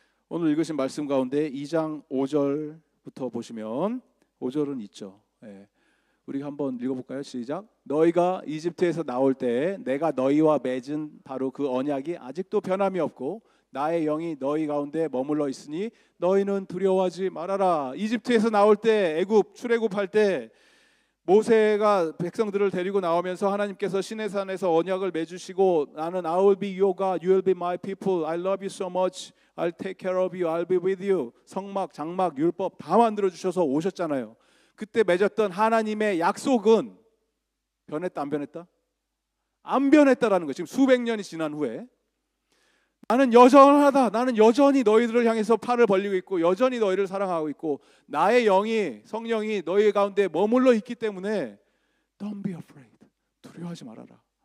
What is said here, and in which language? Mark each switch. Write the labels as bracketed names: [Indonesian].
[Korean] 오늘 읽으신 말씀 가운데 2장 5절부터 보시면 5절은 있죠. 우리가 한번 읽어볼까요? 시작. 너희가 이집트에서 나올 때 내가 너희와 맺은 바로 그 언약이 아직도 변함이 없고 나의 영이 너희 가운데 머물러 있으니 너희는 두려워하지 말아라. 이집트에서 나올 때, 애굽 출애굽할 때 모세가 백성들을 데리고 나오면서 하나님께서 시내산에서 언약을 맺으시고 나는 [English] I will be your God, you will be my people, I love you so much, I'll take care of you, I'll be with you. [Korean] 성막, 장막, 율법 다 만들어 주셔서 오셨잖아요. 그때 맺었던 하나님의 약속은 변했다 안 변했다? 안 변했다라는 거예요. 지금 수백 년이 지난 후에 나는 여전하다. 나는 여전히 너희들을 향해서 팔을 벌리고 있고 여전히 너희를 사랑하고 있고 나의 영이 성령이 너희 가운데 머물러 있기 때문에 [English] Don't be afraid. [Korean] 두려워하지 말아라.